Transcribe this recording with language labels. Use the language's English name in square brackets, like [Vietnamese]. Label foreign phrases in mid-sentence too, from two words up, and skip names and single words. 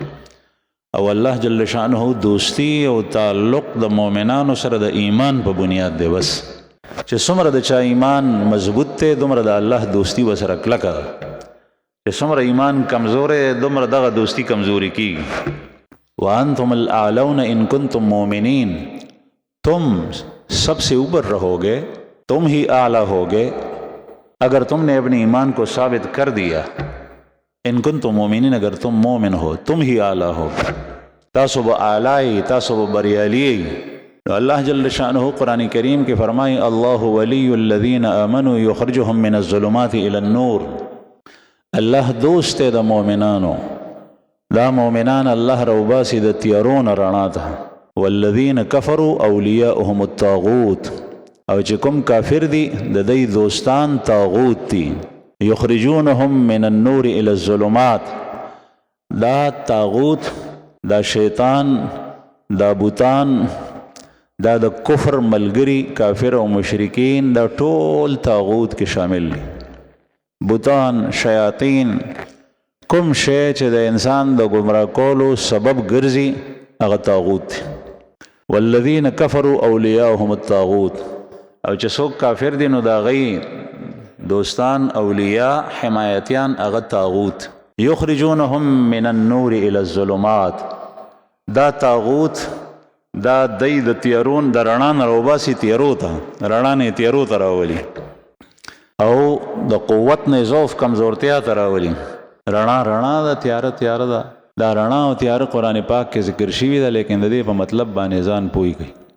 [Pashto] او الله جل شانه دوستی او تعلق د مؤمنانو سره د ایمان په بنیاد دی. بس چې څومره د چا ایمان مضبوط دی دومره د الله دوستی ورسره کلکه ده. چې څومره ایمان کمزوری دومره دغه دوستی کمزوری کېږي. [Arabic] وانتم الاعلون ان کنتم مؤمنین، [Urdu] تم سب سے اوپر رہو گے، تم ہی اعلیٰ ہوگے اگر تم نے اپنے ایمان کو ثابت کر دیا. [Arabic] ان کنتم مومنین، [Urdu] اگر تم مومن ہو تم ہی اعلیٰ ہو، [Pashto] تاسو با اعلیٰ، تاسو با بریالی. [Urdu] اللہ جل شانہ قرآن کریم کے فرمائے [Arabic] اللہ ولی الذین آمنوا یخرجهم من الظلمات الى النور. [Urdu] اللہ دوست ہے [Pashto] دا مومنانو، دا مومنان اللہ روباسی دا تیارون رڼا ته. [Arabic] والذین کفروا اولیاؤهم الطاغوت، [Pashto] او چې کوم کافر دي د دوی دوستان طاغوت دي. [Arabic] یخرجونهم من النور الى الظلمات، [Pashto] دا طاغوت، دا شیطان، دا بوتان، دا د کفر ملګری کافر او مشرکین، دا ټول طاغوت کې شامل دي. بوتان، شیاطین، کوم شی چې د انسان د ګمراه کولو سبب ګرځي هغه طاغوت دی. [Arabic] والذین کفروا اولیاؤهم الطاغوت، [Pashto] او چې څوک کافر دي نو د هغوی دوستان، اولیاء، حمایتیان هغه طاغوت. [Arabic] یخرجونهم من النور الى الظلمات، [Pashto] دا طاغوت دا دی د تیارون د رڼا نه راوباسي تیارو ته، رڼا نه تیارو ته راولي، او د قوت نه ضعف کمزورتیا ته راولي. رڼا رڼا ده، تیاره تیاره ده. دا رڼا او تیاره قرآن پاک کې ذکر شوي ده، لیکن د دې په مطلب باندې ځان پوه کوي.